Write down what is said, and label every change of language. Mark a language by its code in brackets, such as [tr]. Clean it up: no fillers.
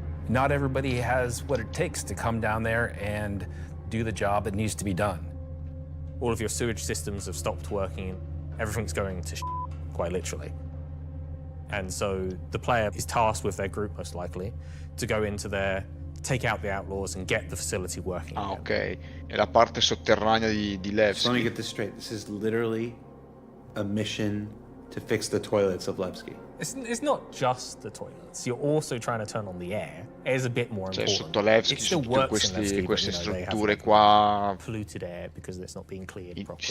[en] Not everybody has what it takes to come down there and do the job that needs to be done. All of your sewage systems have stopped working. Everything's going to quite literally. And so the player is tasked with their group, most likely, to go into there, take out the outlaws and get the facility working. [it] Ah, ok. È la parte sotterranea di Levski. [en] So let me get this straight. This is literally a mission to fix the toilets of Levski. It's not just the toilets. You're also trying to turn on the air. It is a bit more important. [it] Sotto Levski, sotto queste strutture qua, [en] polluted air because it's not being cleared properly.